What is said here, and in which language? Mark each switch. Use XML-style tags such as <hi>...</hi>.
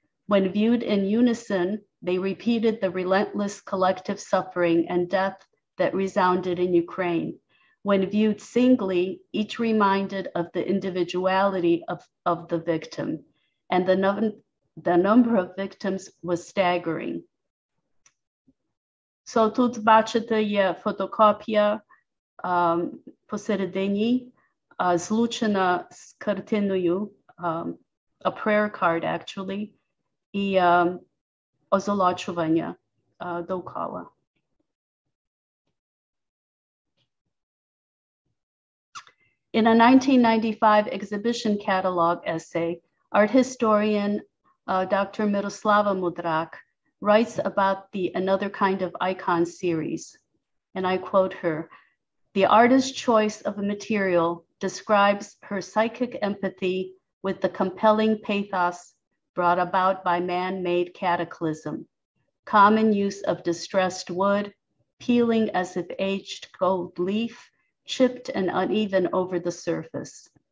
<en>When viewed in unison, they repeated the relentless collective suffering and death that resounded in Ukraine. When viewed singly, each reminded of the individuality of the victim, and the number of victims was staggering.</en> <uk>So тут бачите є фотокопія посередині, злучена з картиною,</uk> <en>a prayer card actually,</en> <uk>і озолочування довкола.</uk> <en>In a 1995 exhibition catalog essay, art historian Dr. Miroslava Mudrak writes about the Another Kind of Icon series, and I quote her, "The artist's choice of a material describes her psychic empathy with the compelling pathos brought about by man-made cataclysm, common use of distressed wood, peeling as if aged gold leaf, chipped and uneven over the surface."</en>